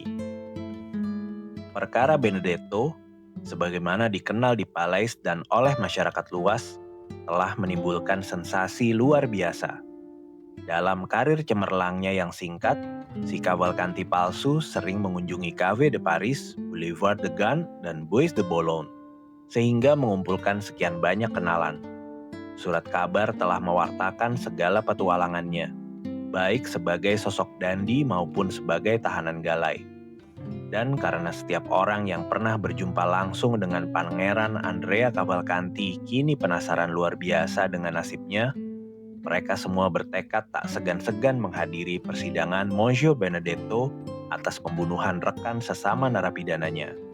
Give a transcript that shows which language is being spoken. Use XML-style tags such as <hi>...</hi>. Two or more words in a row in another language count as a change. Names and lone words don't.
<id>Perkara Benedetto, sebagaimana dikenal di Palais dan oleh masyarakat luas, telah menimbulkan sensasi luar biasa. Dalam karir cemerlangnya yang singkat, si Cavalcanti palsu sering mengunjungi Cafe de Paris, Boulevard de Gand, dan Bois de Boulogne, sehingga mengumpulkan sekian banyak kenalan. Surat kabar telah mewartakan segala petualangannya, baik sebagai sosok dandi maupun sebagai tahanan galai. Dan karena setiap orang yang pernah berjumpa langsung dengan Pangeran Andrea Cavalcanti kini penasaran luar biasa dengan nasibnya, mereka semua bertekad tak segan-segan menghadiri persidangan Monsieur Benedetto atas pembunuhan rekan sesama narapidananya.</id>